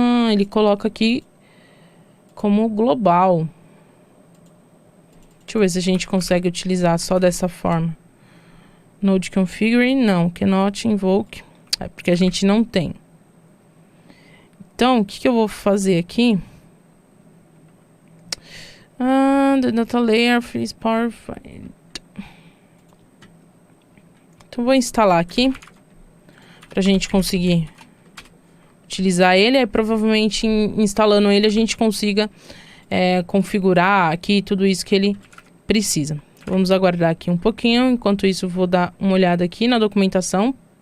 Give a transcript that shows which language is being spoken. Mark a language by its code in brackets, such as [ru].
[pt] ele coloca aqui como global. Deixa eu ver se a gente consegue utilizar só dessa forma. Node configuring, não. [en] Cannot invoke. [pt] Porque a gente não tem. Então, o que eu vou fazer aqui? [en] The data layer is powerful. [pt] Então, vou instalar aqui pra gente conseguir utilizar ele. Aí, provavelmente, instalando ele, a gente consiga configurar aqui tudo isso que ele precisa. Vamos aguardar aqui um pouquinho. Enquanto isso, eu vou dar uma olhada aqui na documentação.